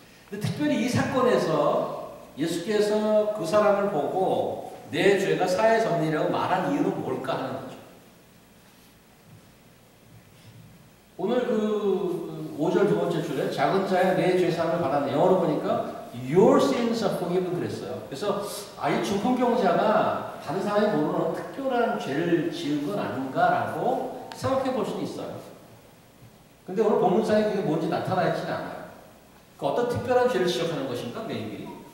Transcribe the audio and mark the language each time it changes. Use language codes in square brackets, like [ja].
[ko] 근데 특별히 이 사건에서 예수께서 그 사람을 보고 내 죄가 사해졌느니라고 말한 이유는 뭘까 하는 거죠. 오늘 그 5절 두 번째 줄에 작은 자의 내 죄사함을 받았네. 영어로 보니까 [en] Your sins are forgiven [ko] 그랬어요. 그래서 이 중풍병자가 다른 사람이 모르는 특별한 죄를 지은 건 아닌가라고 생각해 볼 수는 있어요. 근데 오늘 본문상에 그게 뭔지 나타나 있지는 않아요. 그 어떤 특별한 죄를 지적하는 것인가? 매일이.